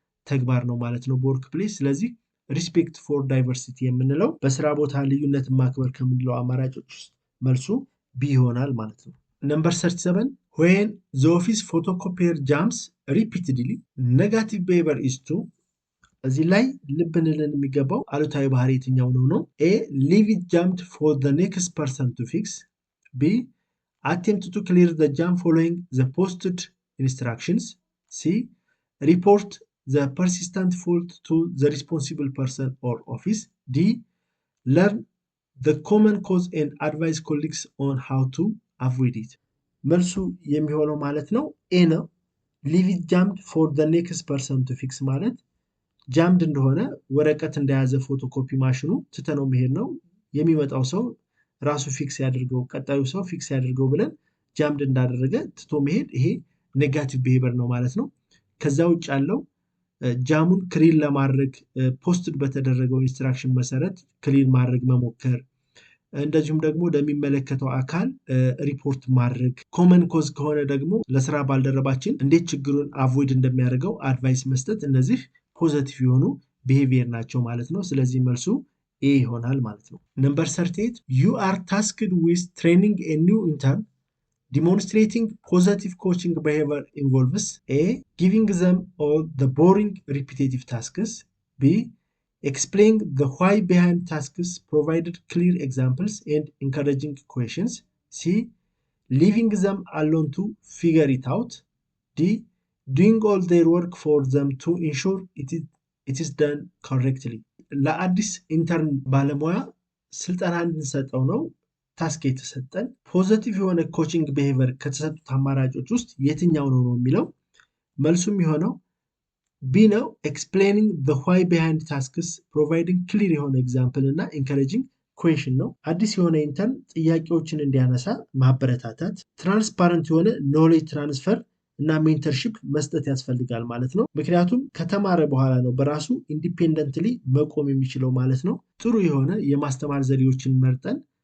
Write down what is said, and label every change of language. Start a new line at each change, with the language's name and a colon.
Amharic: ተግባር ነው ማለት ነው በወርክ ፕሌስ። ስለዚህ ሪስፔክት ፎር ዳይቨርሲቲ የምንለው በስራ ቦታ ልዩነትን ማክበር ከምንለው አማራጮች ውስጥ መልሱ ቢ ይሆናል ማለት ነው። ነምበር 37
English: when the office photocopier jams repeatedly negative behavior is to
Amharic: እዚህ ላይ ልብ ልንል የሚገባው አሉታዊ ባህሪ የትኛው ነው?
English: A. Leave it jammed for the next person to fix. B. Attempt to clear the jam following the posted instructions. C. Report the persistent fault to the responsible person or office. D. Learn the common cause and advise colleagues on how to avoid it.
Amharic: መልሱ የሚሆነው ማለት ነው A ነው።
English: Leave it jammed for the next person to fix
Amharic: ማለት ጃምድ እንደሆነ ወረቀት እንደያዘ ፎቶኮፒ ማሽኑ ትተነው መሄድ ነው። የሚመጣው ሰው ራሱ ፊክስ ያድርገው፣ ቀጣዩ ሰው ፊክስ ያድርገው ብለን ጃምድ እንዳደረገ ትቶ መሄድ ይሄ ኔጋቲቭ ቢሄቨር ነው ማለት ነው። ከዛ ውጭ ያለው ጃሙን ክሊር ለማድረግ ፖስትድ በተደረገው ኢንስትራክሽን መሰረት ክሊር ማድረግ መሞከር፣ እንደዚሁም ደግሞ ለሚመለከተው አካል ሪፖርት ማድረግ፣ ኮመን ኮዝ ከሆነ ደግሞ ለስራ ባልደረባችን እንዴት ችግሩን አቮይድ እንደሚያደርገው አድቫይስ መስጠት፣ እነዚህ ፖዘቲቭ የሆኑ ቢሄቪየር ናቸው ማለት ነው። ስለዚህ መልሱ ኤ ይሆናል ማለት ነው። ነምበር 38
English: you are tasked with training a new intern. Demonstrating positive coaching behavior involves A. Giving them all the boring repetitive tasks. B. Explaining the why behind tasks, provided clear examples and encouraging questions. C. Leaving them alone to figure it out. D. Doing all their work for them to ensure it is done correctly.
Amharic: ለአዲስ ኢንተርን ባለሙያ ስልጠና እንድንሰጠው ነው ታስክ የተሰጠን። ፖዘቲቭ የሆነ ኮቺንግ ቢሄቪየር ከተሰጡት አማራጮች ውስጥ የትኛው ነው የሚለው መልሱ የሚሆነው ቢ ነው።
English: ኤክስፕሌኒንግ ዘ ዋይ ቢሃይንድ ታስክስ
Amharic: ፕሮቫይዲንግ ክሊር የሆነ ኤግዛምፕል እና ኢንከሬጂንግ ኩዌሽን ነው። አዲስ የሆነ ኢንተርን ጥያቄዎችን እንዲያነሳ ማበረታታት፣ ትራንስፓረንት የሆነ ኖሌጅ ትራንስፈር እና ሜንተርሺፕ መስጠት ያስፈልጋል ማለት ነው። ምክንያቱም ከተማረ በኋላ ነው በራሱ ኢንዲፔንደንትሊ መቆም የሚችለው ማለት ነው። ጥሩ የሆነ የማስተማር ዘዴዎችን መርጠን